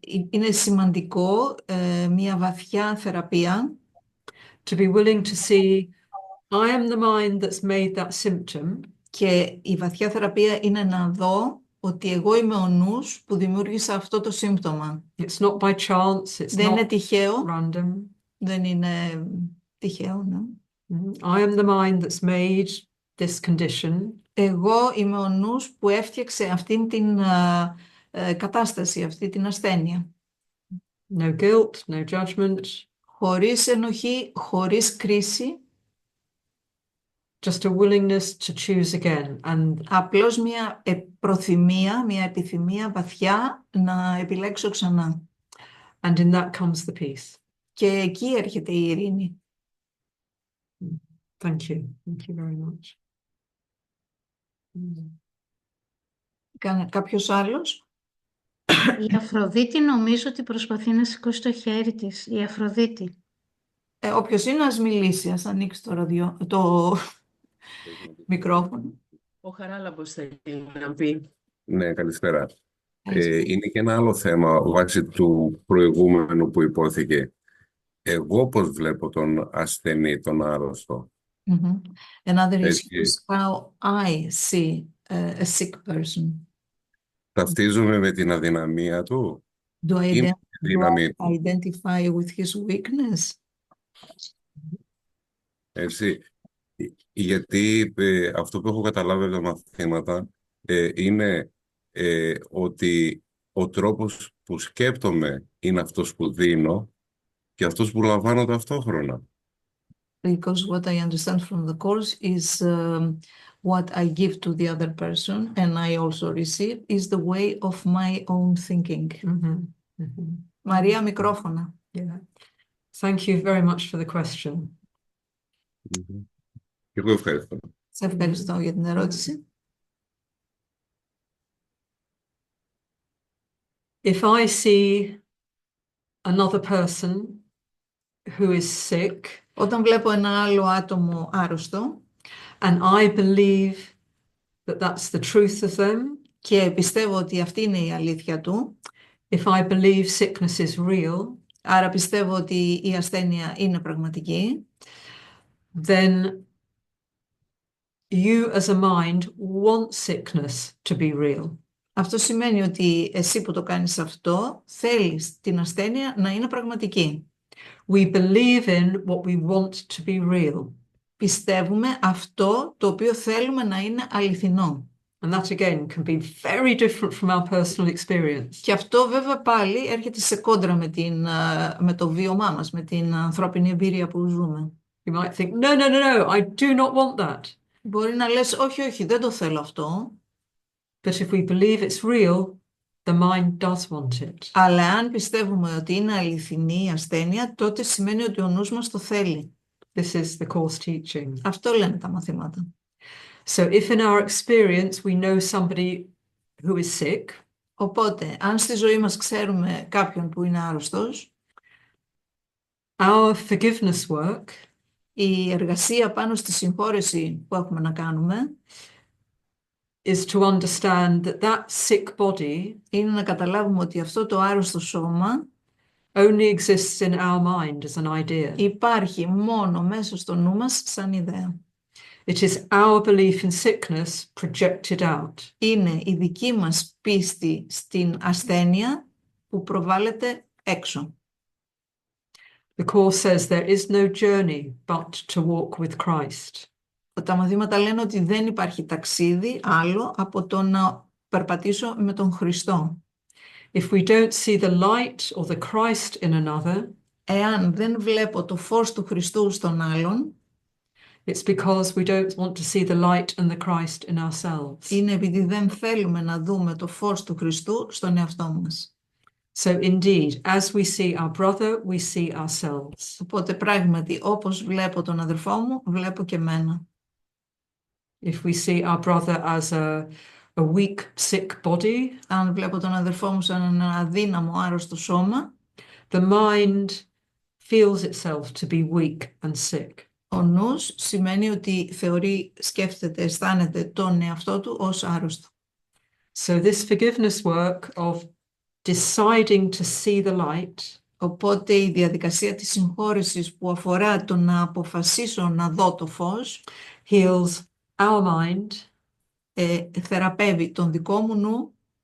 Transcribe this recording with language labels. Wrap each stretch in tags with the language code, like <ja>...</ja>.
<el>Είναι σημαντικό μια βαθιά θεραπεία</el> <en>To be willing to see, I am the mind that's made that symptom.</en> <el>Και η βαθιά θεραπεία είναι να δω ότι εγώ είμαι ο νους που δημιούργησα αυτό το σύμπτωμα.</el> <en>It's not by chance, it's</en> <el>Δεν είναι</el> <en>not</en> <el>τυχαίο.</el> <en>random.</en> <el>Δεν είναι τυχαίο, ναι.</el> <en>I am the mind that's made this condition.</en> <el>Εγώ είμαι ο νους που έφτιαξε αυτήν την κατάσταση, αυτή την ασθένεια.</el> <en>No guilt, no judgment.</en> <el>Χωρίς ενοχή, χωρίς κρίση.</el> <en>Just a willingness to choose again. And</en> <el>απλώς μια προθυμία, μια επιθυμία βαθιά να επιλέξω ξανά.</el> <en>And in that comes the peace.</en> <el>Και εκεί έρχεται η ειρήνη.</el> <en>Thank you. Thank you very much.</en> <el>Κάποιος άλλος? Η Αφροδίτη νομίζω ότι προσπαθεί να σηκώσει το χέρι της. Η Αφροδίτη. Όποιος είναι ας μιλήσει, ας ανοίξει το μικρόφωνο. Ο Χαράλαμπος θέλει να πει. Ναι, καλησπέρα. Είναι και ένα άλλο θέμα βάσει του προηγούμενου που υπόθηκε. Εγώ πώς βλέπω τον ασθενή, τον άρρωστο.</el> <en>Another issue is how I see a sick person.</en> <el>Ταυτίζομαι με την αδυναμία του.</el> <en>Do I</en> <el>δύναμη</el> <en>identify with his weakness?</en> <el>Έτσι. Γιατί αυτό που έχω καταλάβει από τα μαθήματα είναι ότι ο τρόπος που σκέπτομαι είναι αυτός που δίνω και αυτός που λαμβάνω ταυτόχρονα.</el> <en>Because what I understand from the course is what I give to the other person and I also receive is the way of my own thinking.</en> <el>Μαρία, μικρόφωνα.</el> <en>Yeah. Thank you very much for the question.</en> <el>Εγώ ευχαριστώ. Σε ευχαριστώ για την ερώτηση.</el> <en>If I see another person who is sick,</en> <el>όταν βλέπω ένα άλλο άτομο άρρωστο,</el> <en>and I believe that that's the truth of them,</en> <el>και πιστεύω ότι αυτή είναι η αλήθεια του,</el> <en>if I believe sickness is real,</en> <el>άρα πιστεύω ότι η ασθένεια είναι πραγματική,</el> <en>then you as a mind want sickness to be real.</en> <el>Αυτό σημαίνει ότι εσύ που το κάνεις αυτό, θέλεις την ασθένεια να είναι πραγματική.</el> <en>We believe in what we want to be real.</en> <el>Πιστεύουμε αυτό το οποίο θέλουμε να είναι αληθινό.</el> <en>And that again can be very different from our personal experience.</en> <el>Και αυτό βέβαια πάλι έρχεται σε κόντρα με το βίωμά μας, με την ανθρώπινη εμπειρία που ζούμε.</el> <en>You might think, no, I do not want that.</en> <el>Μπορεί να λες, όχι, δεν το θέλω αυτό.</el> <en>But if we believe it's real, the mind does want it.</en> <el>Αλλά αν πιστεύουμε ότι είναι αληθινή η ασθένεια, τότε σημαίνει ότι ο νους μας το θέλει.</el> <en>This is the course teaching.</en> <el>Αυτό λένε τα μαθήματα.</el> <en>So if in our experience we know somebody who is sick,</en> <el>οπότε αν στη ζωή μας ξέρουμε κάποιον που είναι άρρωστος,</el> <en>our forgiveness work,</en> <el>η εργασία πάνω στη συγχώρεση που έχουμε να κάνουμε,</el> <en>is to understand that that sick body</en> <el>είναι να καταλάβουμε ότι αυτό το άρρωστο σώμα</el> <en>only exists in our mind as an idea.</en> <el>Υπάρχει μόνο μέσα στο νου μας σαν ιδέα.</el> <en>It is our belief in sickness projected out.</en> <el>Είναι η δική μας πίστη στην ασθένεια που προβάλλεται έξω.</el> <en>The Course says there is no journey but to walk with Christ.</en> <el>Τα μαθήματα λένε ότι δεν υπάρχει ταξίδι άλλο από το να περπατήσω με τον Χριστό.</el> <en>If we don't see the light or the Christ in another,</en> <el>Εάν δεν βλέπω το φως του Χριστού στον άλλον,</el> <en>it's because we don't want to see the light and the Christ in ourselves.</en> <el>είναι επειδή δεν θέλουμε να δούμε το φως του Χριστού στον εαυτό μας.</el> <en>So indeed, as we see our brother, we see ourselves.</en> <el>Οπότε πράγματι, όπως βλέπω τον αδερφό μου, βλέπω και μένα.</el> <en>If we see our brother as a weak, sick body,</en> <el>Αν βλέπω τον αδερφό μου σαν ένα αδύναμο, άρρωστο σώμα,</el> <en>the mind feels itself to be weak and sick.</en> <el>ο νους σημαίνει ότι θεωρεί, σκέφτεται, αισθάνεται τον εαυτό του ως άρρωστο.</el> <en>So this forgiveness work of deciding to see the light</en> <el>Οπότε η διαδικασία της συγχώρεσης που αφορά το να αποφασίσω να δω το φως,</el> <en>heals our mind</en> <el>θεραπεύει τον δικό μου νου</el>